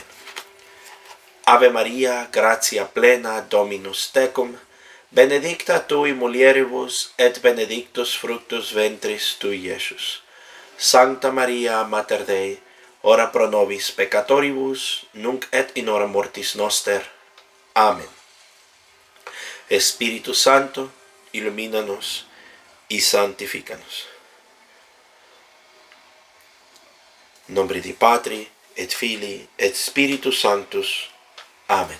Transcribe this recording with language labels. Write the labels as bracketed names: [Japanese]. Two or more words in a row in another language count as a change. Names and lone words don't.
[Latin] Ave Maria, gratia plena, Dominus tecum, benedicta tui mulieribus, et benedictus fructus ventris tui, Iesus. Sancta Maria, Mater Dei, ora pro nobis peccatoribus, nunc et in hora mortis noster. [Spanish] Amén. Espíritu Santo, ilumínanos y santifícanos. [Latin] Nombre di Patri, et Filii, et Spiritus Sanctus. [Spanish] Amén.